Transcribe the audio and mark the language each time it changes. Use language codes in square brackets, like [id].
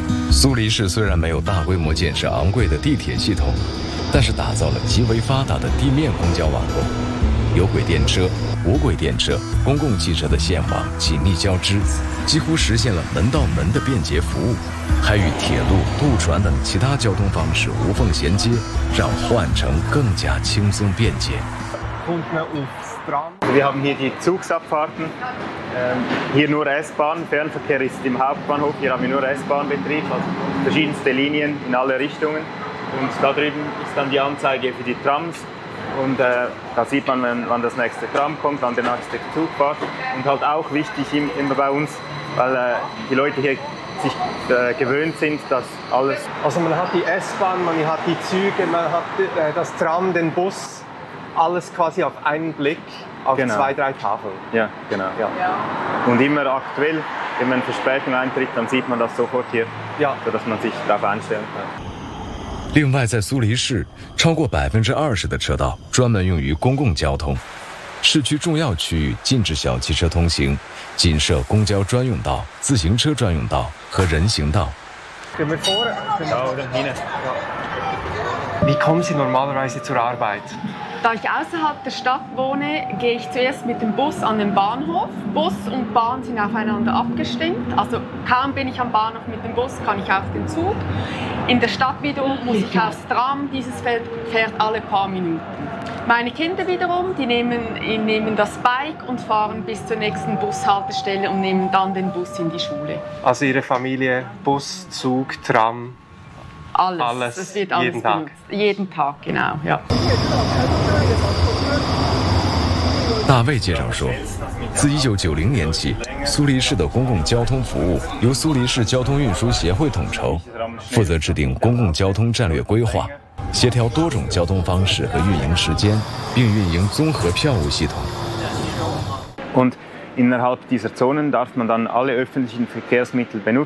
[zh] 苏黎世虽然没有大规模建设昂贵的地铁系统，但是打造了极为发达的地面公交网络，有轨电车、无轨电车、公共汽车的线网紧密交织，几乎实现了门到门的便捷服务，还与铁路、渡船等其他交通方式无缝衔接，让换乘更加轻松便捷。 [de] Wir haben hier die Zugsabfahrten, hier nur S-Bahn, Fernverkehr ist im Hauptbahnhof, hier haben wir nur S-Bahnbetrieb, also verschiedenste Linien in alle Richtungen. Und da drüben ist dann die Anzeige für die Trams und da sieht man, wann das nächste Tram kommt, wann der nächste Zug fährt. Und halt auch wichtig immer bei uns, weil die Leute hier sich gewöhnt sind, dass alles... Also man hat die S-Bahn, man hat die Züge, man hat das Tram, den Bus... Alles quasi auf einen Blick, auf zwei, drei Tafeln. Ja, genau. Ja. Und immer aktuell, wenn man Verspätung eintritt, dann sieht man das sofort hier, sodass man sich darauf einstellen kann. [zh] 另外在苏黎世，超过20%的车道专门用于公共交通。市区重要区域禁止小汽车通行，仅设公交专用道、自行车专用道和人行道。 [de] Wie kommen Sie normalerweise zur Arbeit? Da ich außerhalb der Stadt wohne, gehe ich zuerst mit dem Bus an den Bahnhof. Bus und Bahn sind aufeinander abgestimmt. Also kaum bin ich am Bahnhof mit dem Bus, kann ich auf den Zug. In der Stadt wiederum muss ich aufs Tram. Dieses fährt alle paar Minuten. Meine Kinder wiederum, die nehmen das Bike und fahren bis zur nächsten Bushaltestelle und nehmen dann den Bus in die Schule. Also Ihre Familie, Bus, Zug, Tram... Alles, das wird alles jeden Tag. Jeden Tag, genau. Ja. [zh] 大卫介绍说，自1990年起，苏黎世的公共交通服务由苏黎世交通运输协会统筹，负责制定公共交通战略规划，协调多种交通方式和运营时间，并运营综合票务系统。 [de] Und innerhalb dieser Zonen darf man dann alle öffentlichen Verkehrsmittel benutzen.